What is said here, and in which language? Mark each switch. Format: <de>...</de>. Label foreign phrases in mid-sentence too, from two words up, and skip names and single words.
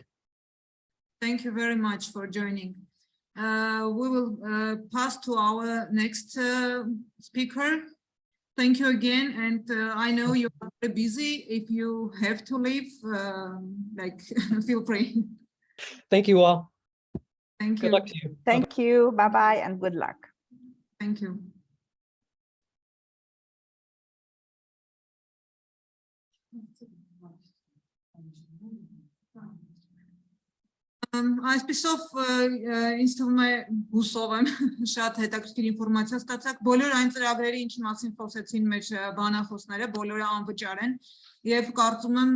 <en>Thank you very much for joining. We will pass to our next speaker. Thank you again, and I know you are very busy. If you have to leave, feel free. Thank you all. Thank you. Good luck to you. Thank you. Bye-bye and good luck. Thank you.</en> <hy>Այսպիսով ինձ թվում է հուսով եմ շատ հետաքրքիր ինֆորմացիա ստացաք բոլոր այն ծրագրերի ինչի մասին խոսեցին մեր բանախոսները բոլորը անվճար են եւ կարծում եմ</hy>